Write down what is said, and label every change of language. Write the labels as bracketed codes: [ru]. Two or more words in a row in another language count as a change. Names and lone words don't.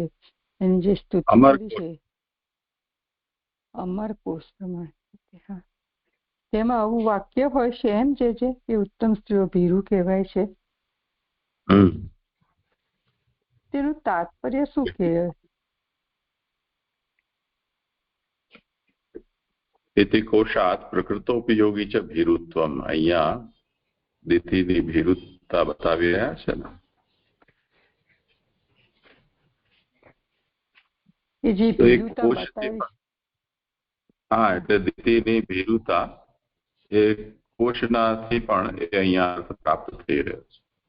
[gu] એની જે સ્તુતિ કરી છે અમર કોષ પ્રમાણે. હા, તેમાં આવું વાક્ય હોય છે એમ જે કે ઉત્તમ સ્ત્રીઓ ભીરુ કહેવાય છે. તેનું તાત્પર્ય શું કહેવાય? [sa] इति कोशात् प्रकृतोपयोगी च भीरुत्वम. [gu] અહીંયા દિતિની ભીરુતા બતાવી રહ્યા છે ને. હા, એટલે દિતિની ભીરુતા એ કોશનાથી પણ એ અહીંયા અર્થ પ્રાપ્ત થઈ રહ્યો છે.